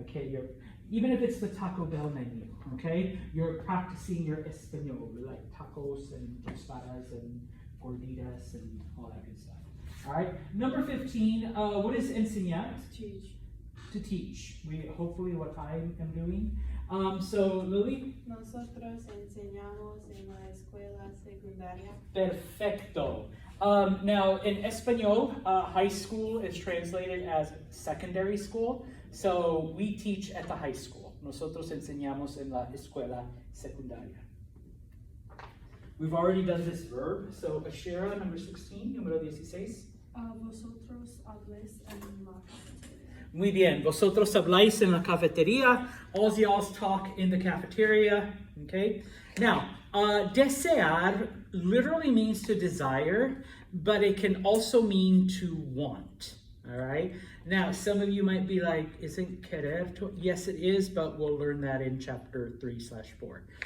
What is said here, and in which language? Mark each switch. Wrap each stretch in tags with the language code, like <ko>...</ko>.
<en>Okay, even if it's the Taco Bell menu, okay, you're practicing your Espanol, like tacos and tostadas and gorditas and all that good stuff. All right, number 15, what is enseñar? Teach. To teach. Hopefully what I am doing. So Lily?</en> <es>Nosotros enseñamos en la escuela secundaria. Perfecto.</es> <en>Now, in Espanol, high school is translated as secondary school. So we teach at the high school.</en> <es>Nosotros enseñamos en la escuela secundaria.</es> <en>We've already done this verb. So Ashira, number 16,</en> <es>número 16. Vosotros habléis en la cafetería. Muy bien. Vosotros habláis en la cafetería.</es> <en>All y'all talk in the cafeteria. Okay. Now, desear literally means to desire, but it can also mean to want. All right. Now, some of you might be like, isn't querer? Yes, it is, but we'll learn that in chapter 3/4.</en>